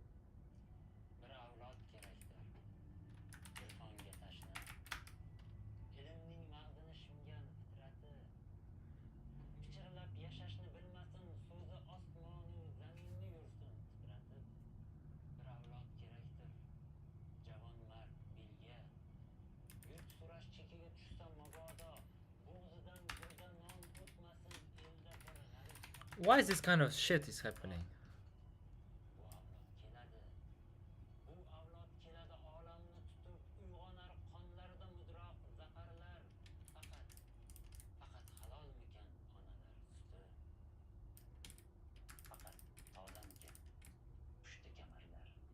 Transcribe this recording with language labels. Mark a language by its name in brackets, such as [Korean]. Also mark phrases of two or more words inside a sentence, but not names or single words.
[Uzbek] Bir avlod kerakdir, irfonga tashna, ilmning mag'zini shimgan fitrati, pichirlab yashashni bilmasin, so'zi osmonu zaminni yursin titratib. Bir avlod kerakdir, javon mard belga, yurt surash chekiga tushsa mabodo, bo'g'zidan burda non o'tmasin, elda bir g'arib haqqini. [English] Why is this kind of shit is happening? [Uzbek] Bu avlod keladi, bu avlod keladi, olamni tutib uyg'onar qonlarida mudroq zafarlar. Faqat halolmikan onalar suti, faqat tozamkan pushti kamarlar.